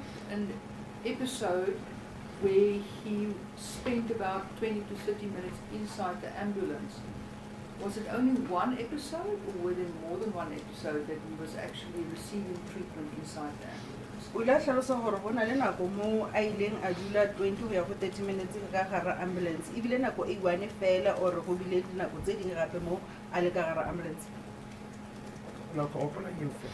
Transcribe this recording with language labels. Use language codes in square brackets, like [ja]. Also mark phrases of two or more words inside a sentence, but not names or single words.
[en] an episode where he spent about 20 to 30 minutes inside the ambulance. Was it only one episode, or were there more than one episode that he was actually receiving treatment inside the ambulance? [tn] O ile a tlhalosa gore go na le nako mo a ileng a dula 20 go ya go 30 minutes ka gare ambulance. Ebile nako e one fela or go bile dinako tse dingwe gape mo a le ka gare ambulance. la ka gopola eo fe